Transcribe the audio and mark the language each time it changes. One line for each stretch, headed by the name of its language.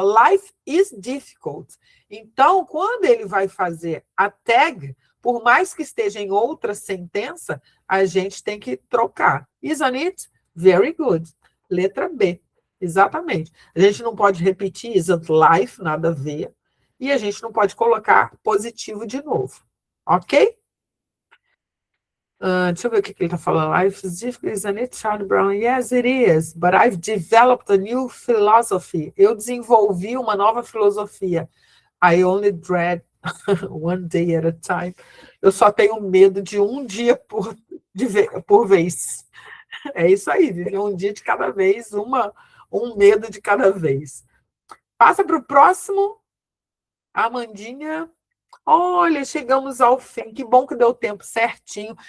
English: Life is difficult.
Portuguese: Então, quando ele vai fazer a tag, por mais que esteja em outra sentença, a gente tem que trocar.
English: Isn't it? Very good.
Portuguese: Letra B. Exatamente. A gente não pode repetir
English: isn't life,
Portuguese: nada a ver. E a gente não pode colocar positivo de novo. Ok? Deixa eu ver o que ele está falando.
English: Life is difficult, isn't it, Charlie Brown? Yes, it is. But I've developed a new philosophy.
Portuguese: Eu desenvolvi uma nova filosofia.
English: I only dread one day at a time.
Portuguese: Eu só tenho medo de um dia por vez. É isso aí, viver um dia de cada vez, um medo de cada vez. Passa para o próximo. Amandinha. Olha, chegamos ao fim. Que bom que deu tempo certinho.